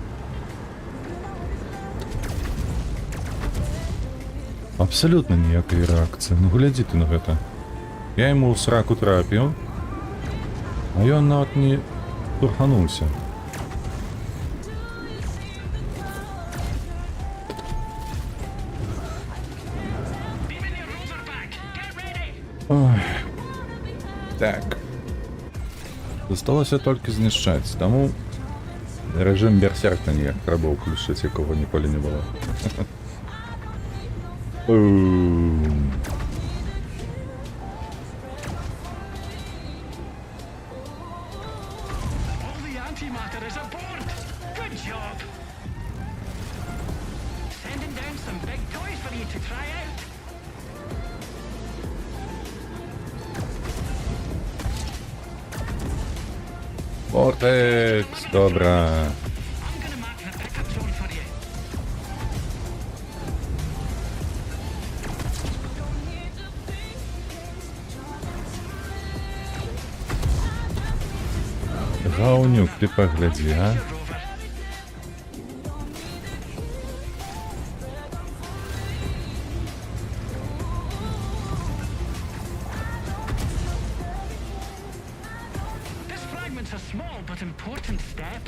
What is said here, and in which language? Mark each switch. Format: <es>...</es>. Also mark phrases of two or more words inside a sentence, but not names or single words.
<uk>Абсолютно ніякої реакції.</uk> <be>Ну глядзіце на гэта. Я ему ў сраку трапіў, а ён нават не турхануўся.</be> <en>Beaming your rover back. Get ready.</en> <be>Ой. Так. Засталося толькі знішчаць, таму рэжым берсерка ніяк трэба ўключыць, якога ніколі не было.</be> <en>All the antimatter is aboard. Good job. Sending down some big toys for you to try out.</en> <be>Вортекс, добра.</be> <en>I'm gonna mark the pickup zone for you.</en> <ru>Гаунюк, ты погляди, а?</ru> <en>Your rover. This fragment's a small but important step.</en>